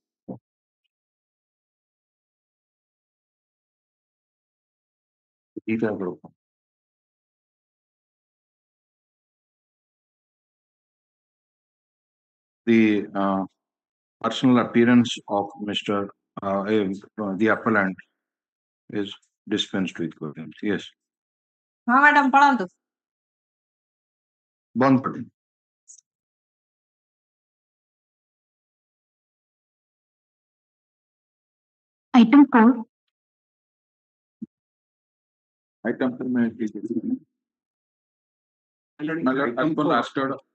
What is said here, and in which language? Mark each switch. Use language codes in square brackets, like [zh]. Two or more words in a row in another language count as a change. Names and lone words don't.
[en] The personal appearance of Mr. The appellant is dispensed with. Yes. [or] ହଁ ମ୍ୟାଡାମ ପଳାନ୍ତୁ ବନ୍ଦ କରି [en] Item 4. item for my item for last order.